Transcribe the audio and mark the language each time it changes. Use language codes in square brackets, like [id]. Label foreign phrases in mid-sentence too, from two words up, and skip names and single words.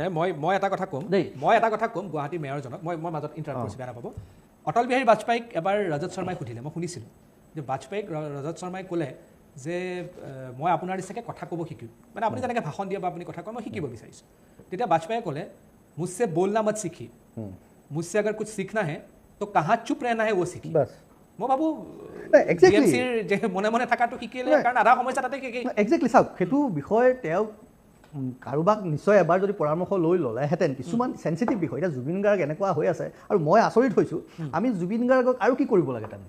[as] মই এটা কথা ক'ম দেই, গুৱাহাটী মেয়ৰজনক মই মাজত ইণ্টাৰাপ্ট কৰিছোঁ, বেয়া নাপাব। অটল বিহাৰী বাজপেয়ীক এবাৰ ৰজত শৰ্মাই সুধিলে, মই শুনিছিলোঁ যে বাজপেয়ীক ৰজত শৰ্মাই ক'লে যে মই আপোনাৰ নিচিনাকৈ কথা ক'ব শিকিম, মানে আপুনি যেনেকৈ ভাষণ দিয়ে বা আপুনি কথা কয় মই শিকিব বিচাৰিছোঁ। তেতিয়া বাজপেয়ীয়ে ক'লে [hi] মুঝसे बोलना मत सीखिए, मुझसे अगर कुछ सीखना है तो कहाँ चुप रहना है वो सीखिए। [as] মই ভাবোঁ মনে মনে থকাটো শিকিলে, কাৰণ আধা সমস্যা তাতে একজেক্টলি। চাওক, সেইটো বিষয়ে তেওঁ কাৰোবাক নিশ্চয় এবাৰ যদি পৰামৰ্শ লৈ ল'লেহেঁতেন, কিছুমান চেঞ্চিটিভ বিষয়। এতিয়া জুবিন গাৰ্গ এনেকুৱা হৈ আছে, আৰু মই আচৰিত হৈছোঁ, আমি জুবিন গাৰ্গক আৰু কি কৰিব লাগে তাৰমানে?